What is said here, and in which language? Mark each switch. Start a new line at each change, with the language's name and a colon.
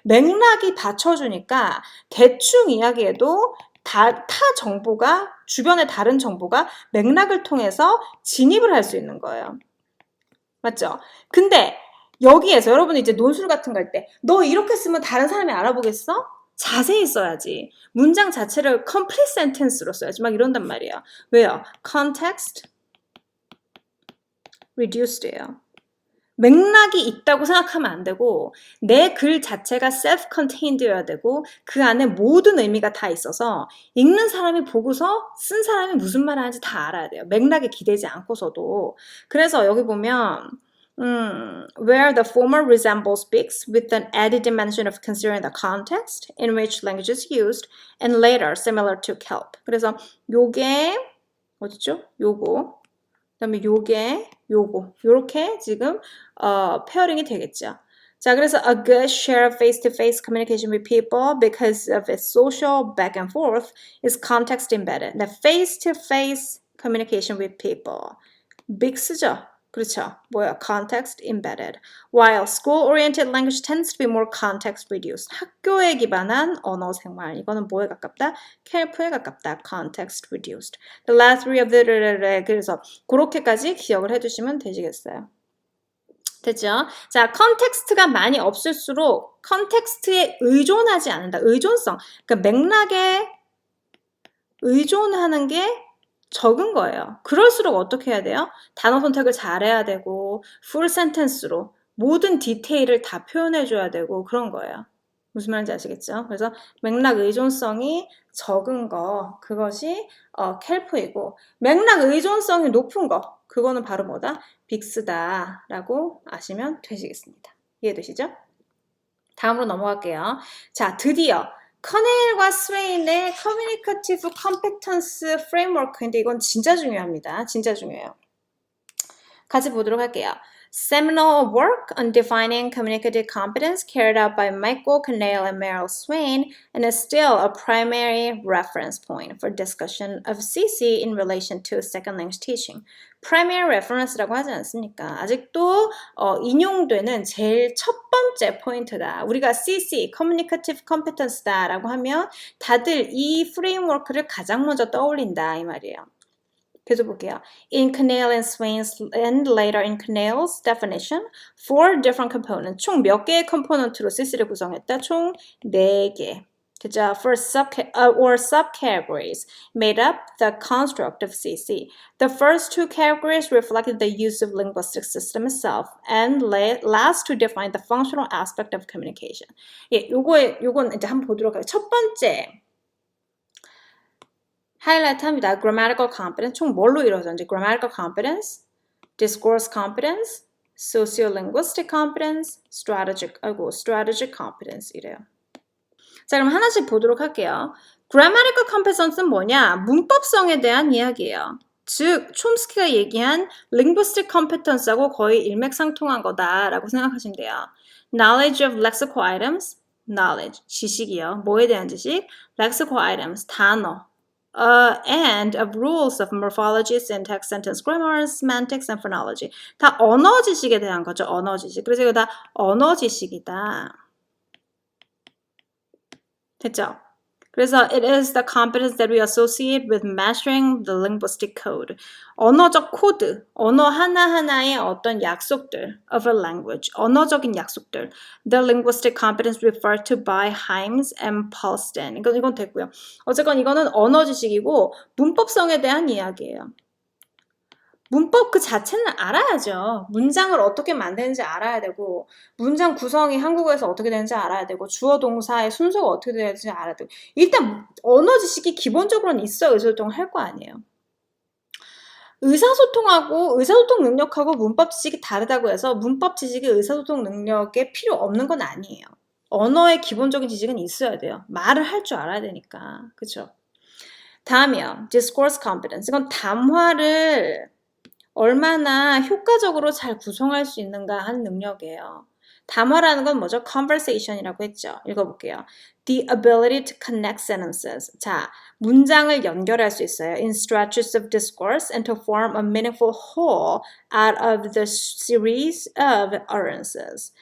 Korean: 맥락이 받쳐주니까 대충 이야기해도 타 정보가 주변의 다른 정보가 맥락을 통해서 진입을 할 수 있는 거예요. 맞죠? 근데 여기에서 여러분이 이제 논술 같은 거 할 때 너 이렇게 쓰면 다른 사람이 알아보겠어? 자세히 써야지. 문장 자체를 complete sentence로 써야지. 막 이런단 말이에요. 왜요? context reduced예요. 맥락이 있다고 생각하면 안 되고 내 글 자체가 self-contained여야 되고 그 안에 모든 의미가 다 있어서 읽는 사람이 보고서 쓴 사람이 무슨 말 하는지 다 알아야 돼요. 맥락에 기대지 않고서도. 그래서 여기 보면
English: where the former resembles Bix with an added dimension of considering the context in which language is used and later similar to kelp.
Korean: 그래서 요게 어디죠? 요거 그다음에 요렇게 지금 페어링이 되겠죠. 자, 그래서
English: a good share of face-to-face communication with people because of its social back and forth is context embedded. The face-to-face communication with people.
Korean: 빅스죠. 그렇죠. 뭐야?
English: context embedded. While school-oriented language tends to be more context reduced.
Korean: 학교에 기반한 언어 생활. 이거는 뭐에 가깝다? 켈프에 가깝다. context reduced.
English: The last three of the
Korean: 그래서 그렇게까지 기억을 해두시면 되시겠어요. 됐죠? 자, 컨텍스트가 많이 없을수록 컨텍스트에 의존하지 않는다. 의존성. 그러니까 맥락에 의존하는 게 적은 거예요. 그럴수록 어떻게 해야 돼요? 단어 선택을 잘해야 되고 풀 센텐스로 모든 디테일을 다 표현해줘야 되고 그런 거예요. 무슨 말인지 아시겠죠? 그래서 맥락 의존성이 적은 거 그것이 켈프이고 맥락 의존성이 높은 거 그거는 바로 뭐다? 빅스다 라고 아시면 되시겠습니다. 이해되시죠? 다음으로 넘어갈게요. 자, 드디어 커네일과 스웨인의 커뮤니케이티브 컴peten스 프레임워크인데 이건 진짜 중요합니다. 진짜 중요해요. 같이 보도록 할게요.
English: Seminal work on defining communicative competence carried out by Michael Cornell and Meryl Swain and is still a primary reference point for discussion of CC in relation to second language teaching.
Korean: primary reference라고 하지 않습니까? 아직도 인용되는 제일 첫 번째 포인트다. 우리가 CC, Communicative Competence다 라고 하면 다들 이 프레임워크를 가장 먼저 떠올린다 이 말이에요. 계속 볼게요.
English: In Cornell and Swain's and later in Cornell's definition, 4 different components.
Korean: 총 몇 개의 컴포넌트로 CC를 구성했다? 총 4개. 그죠?
English: For subcategories made up the construct of CC. The first 2 categories reflected the use of linguistic system itself, and last to define the functional aspect of communication.
Korean: 예, 요건 이제 한번 보도록 할게요. 첫 번째. 하이라이트 합니다.
English: Grammatical competence
Korean: 총 뭘로 이루어졌는지
English: Grammatical competence, Discourse competence, Sociolinguistic competence, Strategic competence 이래요.
Korean: 자, 그럼 하나씩 보도록 할게요. Grammatical competence는 뭐냐? 문법성에 대한 이야기예요. 즉, 촘스키가 얘기한 linguistic competence하고 거의 일맥상통한 거다라고 생각하시면 돼요.
English: Knowledge of lexical items, knowledge,
Korean: 지식이요. 뭐에 대한 지식?
English: Lexical items,
Korean: 단어.
English: And of rules of morphology, syntax, sentence grammar, semantics, and phonology.
Korean: 다 언어 지식에 대한 거죠. 언어 지식. 그래서 이거 다 언어 지식이다. 됐죠?
English: 그래서 it is the competence that we associate with mastering the linguistic code.
Korean: 언어적 코드, 언어 하나하나의 어떤 약속들
English: of a language,
Korean: 언어적인 약속들.
English: The linguistic competence referred to by Himes and Paulston.
Korean: 이건 됐고요. 어쨌건 이거는 언어 지식이고 문법성에 대한 이야기예요. 문법 그 자체는 알아야죠. 문장을 어떻게 만드는지 알아야 되고 문장 구성이 한국어에서 어떻게 되는지 알아야 되고 주어 동사의 순서가 어떻게 되는지 알아야 되고 일단 언어 지식이 기본적으로는 있어야 의사소통을 할 거 아니에요. 의사소통하고 의사소통 능력하고 문법 지식이 다르다고 해서 문법 지식이 의사소통 능력에 필요 없는 건 아니에요. 언어의 기본적인 지식은 있어야 돼요. 말을 할 줄 알아야 되니까. 그렇죠? 다음이요. Discourse competence. 이건 담화를 얼마나 효과적으로 잘 구성할 수 있는가 하는 능력이에요. 담화라는 건 뭐죠? conversation이라고 했죠. 읽어볼게요.
English: The ability to connect sentences.
Korean: 자, 문장을 연결할 수 있어요.
English: In stretches of discourse and to form a meaningful whole out of the series of utterances.